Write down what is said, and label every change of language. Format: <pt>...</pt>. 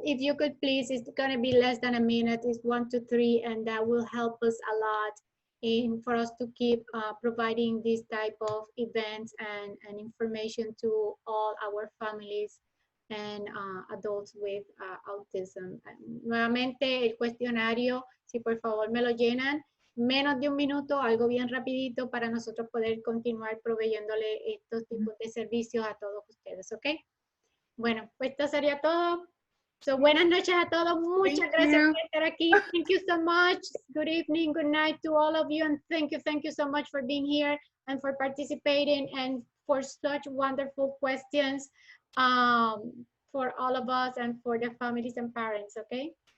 <en>If you could please, it's going to be less than a minute. It's 1 to 3, and that will help us a lot for us to keep providing this type of events and information to all our families and adults with autism.</en> <es>Nuevamente, el cuestionario, si por favor me lo llenan, menos de un minuto, algo bien rapidito para nosotros poder continuar proveyéndole estos tipos de servicios a todos ustedes, ¿ok? Bueno, pues esto sería todo. So, buenas noches a todos. Muchas gracias por estar aquí.</es> <en>Thank you so much. Good evening, good night to all of you. And thank you so much for being here and for participating and for such wonderful questions. for all of us and for the families and parents, okay?</en>